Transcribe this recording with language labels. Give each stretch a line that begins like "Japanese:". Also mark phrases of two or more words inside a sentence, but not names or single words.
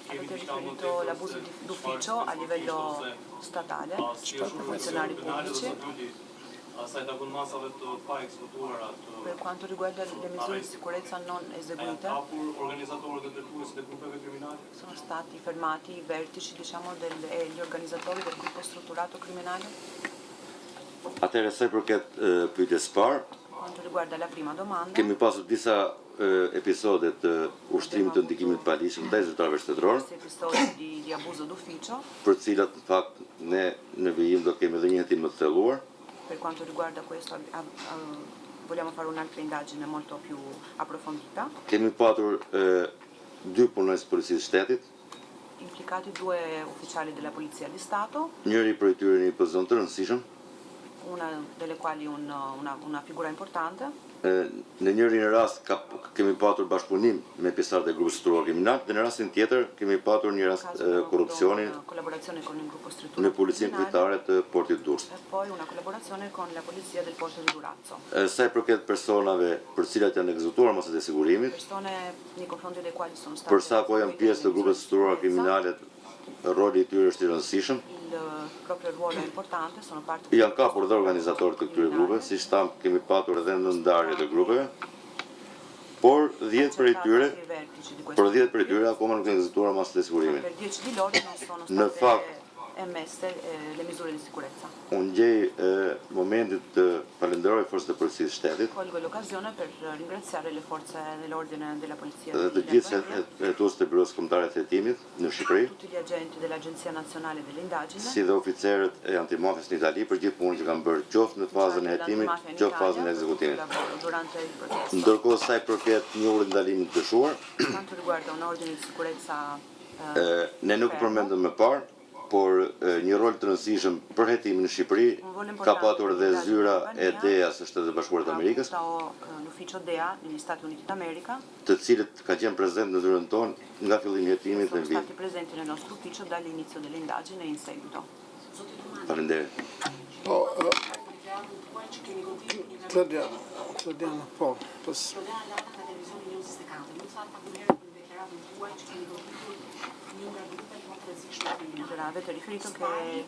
Italian: Avete riferito all'abuso d'ufficio a livello statale, funzionari pubblici. Per quanto riguarda le misure di sicurezza non eseguite, sono stati fermati i vertici, e gli organizzatori del gruppo strutturato criminale?
Albanian: Atëherë sa i përket pyetjes parë,
Italian: quanto riguarda la prima domanda,
Albanian: kemi pasur disa episode të ushtrimit të ndikimit paligjshëm ndaj zyrtarëve shtetëror,
Italian: episodi di abuso d'ufficio,
Albanian: për cilat në fakt ne në vijim do kemi edhe një hetim më të thelluar.
Italian: Per quanto riguarda questo vogliamo fare un'altra indagine molto più approfondita.
Albanian: Kemi patur dy punonjës policisë shtetit,
Italian: implicati 2 ufficiali della Polizia di Stato,
Albanian: njëri prej tyre në një pozicion të rëndësishëm,
Italian: una delle quali una figura importante.
Albanian: Në njërin rast kemi patur bashkëpunim me pjesëtarët e grupit strukturator kriminal, dhe në rastin tjetër kemi patur një rast korrupsioni në policinë kujtare të Portit Durrës.
Italian: E poi una collaborazione con la polizia del Porto di Durazzo.
Albanian: Sa i përket personave për cilat janë ekzekutuar masat e sigurimit,
Italian: persone nei confronti dei quali sono state
Albanian: për sa po janë pjesë të grupeve strukturator kriminale, roli i tyre është i rëndësishëm.
Italian: Il proprio ruolo è importante, sono parte
Albanian: Janë kapur dhe organizatorët të këtyre grupeve, siç tham kemi patur edhe në ndarje të grupeve, por 10 prej tyre akoma nuk janë ekzekutuar masat e sigurimit.
Italian: Per 10 di loro non sono
Albanian: Në
Italian: state
Albanian: fakt,
Italian: emesse le misure di sicurezza.
Albanian: unë gjej momentit të falenderoj forcat e policisë shtetit.
Italian: Colgo l'occasione per ringraziare le forze dell'ordine della polizia
Albanian: Dhe të gjithë hetuesit të Byros Kombëtare të Hetimit në Shqipëri,
Italian: tutti gli agenti dell'Agenzia Nazionale delle Indagini,
Albanian: si dhe oficerët e antimafjes në Itali për gjithë punën që kanë bërë qoftë në fazën e hetimit, qoftë fazën e ekzekutimit.
Italian: durante il processo.
Albanian: Ndërkohë sa i përket njohurit ndalimit të dëshuar,
Italian: Quanto riguarda un ordine di sicurezza
Albanian: ne nuk përmendëm më parë, por një rol të rëndësishëm për hetimin në Shqipëri ka patur dhe zyra e DEA së Shtetet e Bashkuara të Amerikës,
Italian: l'ufficio DEA negli Stati Uniti d'America,
Albanian: të cilët ka qenë prezent në zyrën tonë nga fillimi i hetimit
Italian: sono
Albanian: në vit.
Italian: stati presenti nel nostro ufficio dall'inizio dell'indagine e in seguito.
Albanian: Faleminderit. Po, Tradiana, po, pos.
Italian: Avete riferito che